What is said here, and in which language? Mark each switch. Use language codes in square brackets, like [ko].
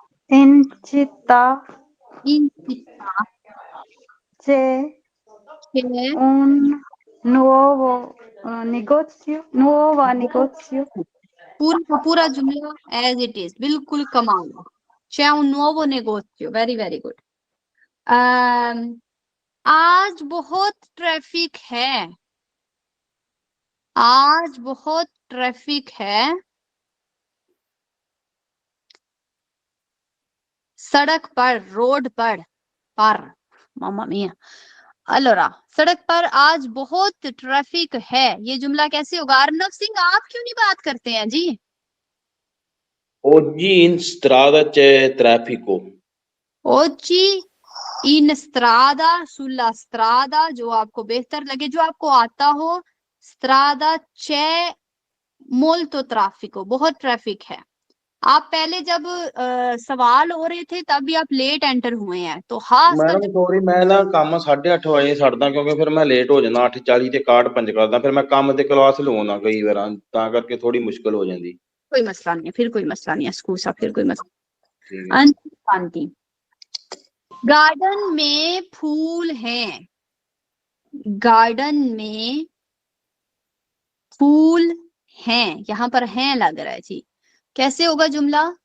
[it] In città इन città c'è c'è un nuovo negozio. [hi] पूरा का पूरा जुमला एज इट इज, बिल्कुल कमाल। [it] c'è un nuovo negozio, [en] Very very good. [hi] आज बहुत ट्रैफिक है। आज बहुत ट्रैफिक है। सड़क पर, रोड पर मामा मिया। अलोरा, सड़क पर आज बहुत ट्रैफिक है। ये जुमला कैसे होगा? अर्नव सिंह, आप क्यों नहीं बात करते हैं जी? [it] Oggi in strada c'è traffico. Oggi in strada, sulla strada, [hi] जो आपको बेहतर लगे, जो आपको आता हो। [it] strada c'è molto traffico, [hi] बहुत ट्रैफिक है। आप पहले जब सवाल हो रहे थे तब भी आप लेट एंटर हुए हैं, तो खास कर मैडम सॉरी, मैं ना [pa] ਕੰਮ 8:30 ਵਜੇ ਛੱਡਦਾ ਕਿਉਂਕਿ ਫਿਰ ਮੈਂ ਲੇਟ ਹੋ ਜਾਂਦਾ। 8:40 ਤੇ ਕਾਰਡ ਪੰਜ ਕਰਦਾ, ਫਿਰ ਮੈਂ ਕੰਮ ਤੇ ਕਲਾਸ ਲਵਾਉਣਾ ਕਈ ਵਾਰਾਂ, ਤਾਂ ਕਰਕੇ ਥੋੜੀ ਮੁਸ਼ਕਲ ਹੋ ਜਾਂਦੀ। [hi] कोई मसला नहीं है, फिर कोई मसला नहीं है, स्कूसा फिर कोई मसला। ठीक है। शांति। गार्डन में फूल हैं। गार्डन में फूल हैं, यहाँ पर हैं लग रहा है जी। कैसे होगा जुमला?